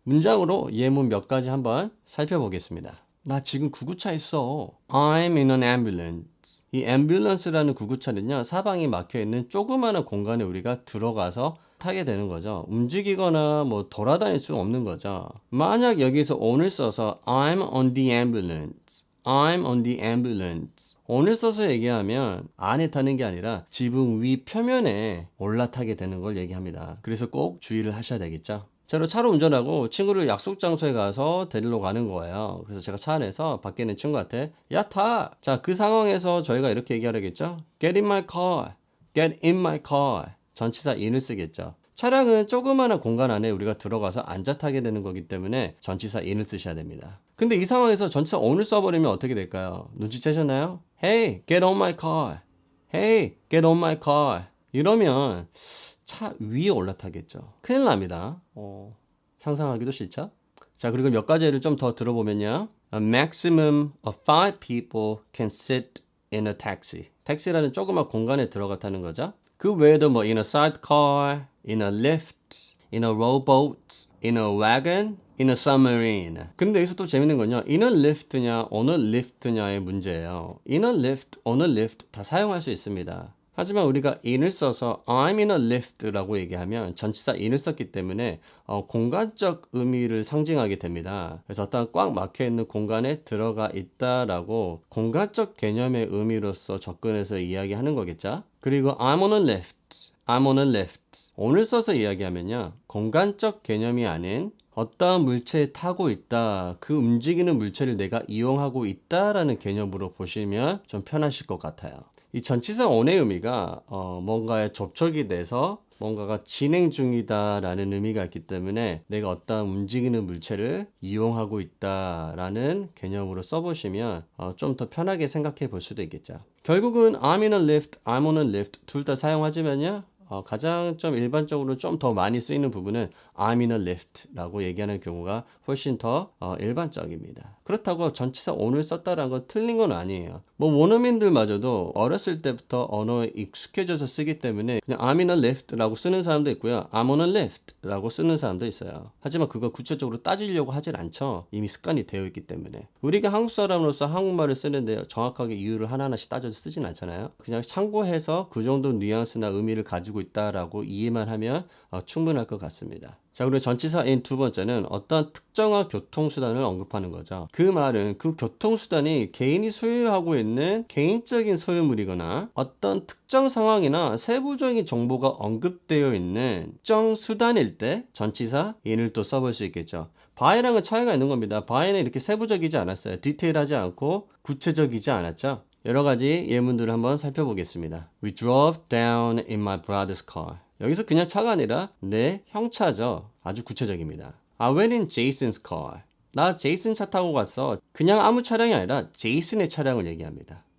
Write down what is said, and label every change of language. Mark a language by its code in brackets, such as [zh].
[ko] 문장으로 예문 몇 가지 한번 살펴보겠습니다. 나 지금 구급차에 있어. [en] I'm in an ambulance. [ko] 이 ambulance라는 구급차는요, 사방이 막혀있는 조그마한 공간에 우리가 들어가서 타게 되는 거죠. 움직이거나 돌아다닐 수 없는 거죠. 만약 여기서 on을 써서 [en] I'm on the ambulance. I'm on the ambulance. [ko] on을 써서 얘기하면 안에 타는 게 아니라 지붕 위 표면에 올라타게 되는 걸 얘기합니다. 그래서 꼭 주의를 하셔야 되겠죠. 제가 차로 운전하고 친구를 약속 장소에 가서 데리러 가는 거예요. 그래서 제가 차 안에서 밖에 있는 친구한테 야 타! 자, 그 상황에서 저희가 이렇게 얘기하겠죠. [en] Get in my car. Get in my car. [ko] 전치사 in을 쓰겠죠. 차량은 조그마한 공간 안에 우리가 들어가서 앉아 타게 되는 거기 때문에 전치사 in을 쓰셔야 됩니다. 근데 이 상황에서 전치사 on을 써버리면 어떻게 될까요? 눈치채셨나요? [en] Hey, get on my car. Hey, get on my car. [ko] 이러면 차 위에 올라타겠죠. 큰일 납니다. 상상하기도 싫죠? 자, 그리고 몇 가지 예를 좀 더 들어보면요. [en] A maximum of 5 people can sit in a taxi. [ko] 택시라는 조그만 공간에 들어가 타는 거죠. 그 외에도 [en] in a sidecar, in a lift, in a rowboat, in a wagon, in a submarine. [ko] 근데 여기서 또 재밌는 건요. in a lift냐, on a lift냐의 문제예요. in a lift, on a lift 다 사용할 수 있습니다. 하지만 우리가 in을 써서 [en] I'm in a lift [ko] 라고 얘기하면 전치사 in을 썼기 때문에 공간적 의미를 상징하게 됩니다. 그래서 어떤 꽉 막혀있는 공간에 들어가 있다라고 공간적 개념의 의미로서 접근해서 이야기하는 거겠죠. [en] 그리고 I'm on a lift, I'm on a lift. [ko] on을 써서 이야기하면요. 공간적 개념이 아닌 어떠한 물체에 타고 있다. 그 움직이는 물체를 내가 이용하고 있다라는 개념으로 보시면 좀 편하실 것 같아요. 이 전치사 on의 의미가 뭔가에 접촉이 돼서 뭔가가 진행 중이다라는 의미가 있기 때문에 내가 어떤 움직이는 물체를 이용하고 있다라는 개념으로 써보시면 좀 더 편하게 생각해 볼 수도 있겠죠. 결국은 [en] I'm in a lift, I'm on a lift [ko] 둘 다 사용하지만요. 가장 좀 일반적으로 좀 더 많이 쓰이는 부분은 [en] I'm in a lift [ko] 라고 얘기하는 경우가 훨씬 더 일반적입니다. 그렇다고 전치사 on을 썼다라는 건 틀린 건 아니에요. 원어민들마저도 어렸을 때부터 언어에 익숙해져서 쓰기 때문에 그냥 [en] I'm in a lift [ko] 라고 쓰는 사람도 있고요. [en] I'm on a lift [ko] 라고 쓰는 사람도 있어요. 하지만 그거 구체적으로 따지려고 하질 않죠. 이미 습관이 되어 있기 때문에. 우리가 한국 사람으로서 한국말을 쓰는데 정확하게 이유를 하나하나씩 따져서 쓰진 않잖아요. 그냥 참고해서 그 정도 뉘앙스나 의미를 가지고 있다라고 이해만 하면 충분할 것 같습니다. 자, 그리고 전치사인 두 번째는 어떤 특정한 교통수단을 언급하는 거죠. 그 말은 그 교통수단이 개인이 소유하고 있는 개인적인 소유물이거나 어떤 특정 상황이나 세부적인 정보가 언급되어 있는 특정 수단일 때 전치사 in을 또 써볼 수 있겠죠. by랑은 차이가 있는 겁니다. by는 이렇게 세부적이지 않았어요. 디테일하지 않고 구체적이지 않았죠. 여러 가지 예문들을 한번 살펴보겠습니다. [en] We drove down in my brother's car. [ko] 여기서 그냥 차가 아니라 내 형 차죠. 아주 구체적입니다. [en] I went in Jason's car. [ko] 나 제이슨 차 타고 갔어. 그냥 아무 차량이 아니라 제이슨의 차량을 얘기합니다.